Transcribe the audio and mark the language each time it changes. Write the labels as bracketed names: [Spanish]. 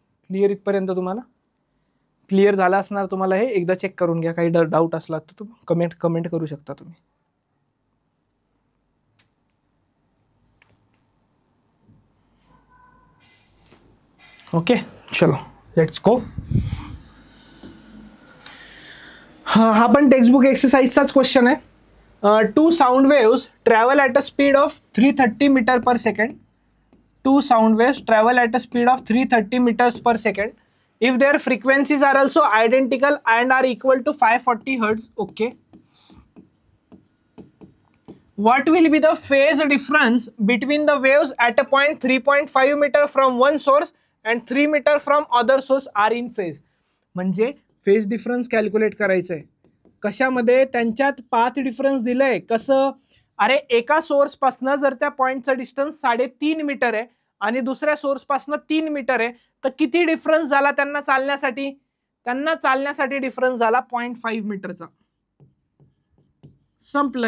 [Marathi] Clear इथपर्यंत तुम्हाला clear झाला असणार. तुम्हाला हे एकदा चेक करून घ्या, काही डाऊट असला तर तुम्ही कमेंट करू शकता तुम्ही. [English] Okay चलो let's go. [Marathi] हा पण टेक्स्टबुक एक्सरसाइजचाच क्वेश्चन आहे. [English] 2 sound waves travel at a speed of 330 meter per second. 2 sound waves travel at a speed of 330 meters per second if their frequencies are also identical and are equal to 540 hertz. Okay. What will be the phase difference between the waves at a point 3.5 meter from one source and 3 meter from other source are in phase. [Marathi] म्हणजे phase difference calculate करायचं आहे. कशामध्ये, त्यांच्यात path difference दिलंय. कसं, अरे एका source पासन जर त्या पॉइंटचं डिस्टन्स 3.5 मीटर आहे आणि दुसऱ्या सोर्स पासन 3 मीटर आहे, तर किती डिफरन्स झाला त्यांना चालण्यासाठी, डिफरन्स झाला 0.5 मीटरचा. संपलं.